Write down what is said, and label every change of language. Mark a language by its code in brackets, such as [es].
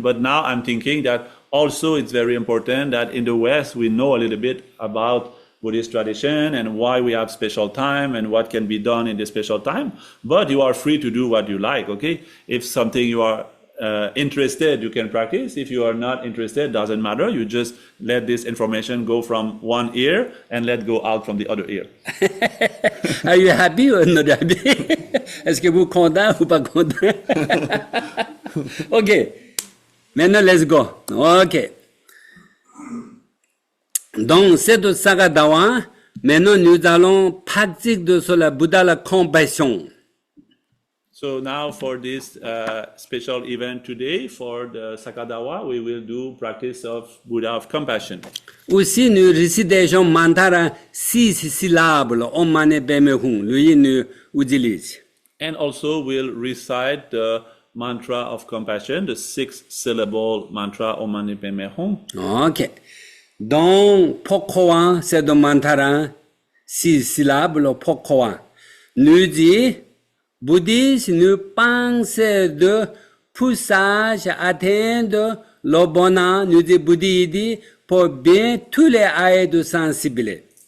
[en] But now I'm thinking that also it's very important that in the West we know a little bit about Buddhist tradition and why we have special time and what can be done in the special time. But you are free to do what you like, okay? If something you are interested, you can practice. If you are not interested, doesn't matter. You just let this information go from one ear and let go out from the other ear. Are you happy or not happy? [fr] Est-ce que vous content ou pas content? OK. Maintenant, let's go. OK. Donc, cette Sakadawa, maintenant nous allons pratiquer sur la Bouddha la compassion. [en] So now for this special event today, for the Sakadawa, we will do practice of Buddha of compassion. [fr] Aussi, nous récitons mantra 6 syllabes, Om Mani Padme Hum, lui nous utilise. [en] And also we'll recite the mantra of compassion, the 6-syllable mantra Om Mani Padme Hum. OK. [fr] Donc, pourquoi c'est de mantra 6 syllabes, pourquoi? Nous dit, bouddhistes, nous pensons de poussage atteindre le bonheur, nous dit bouddhistes, pour bien tous les êtres sensibles.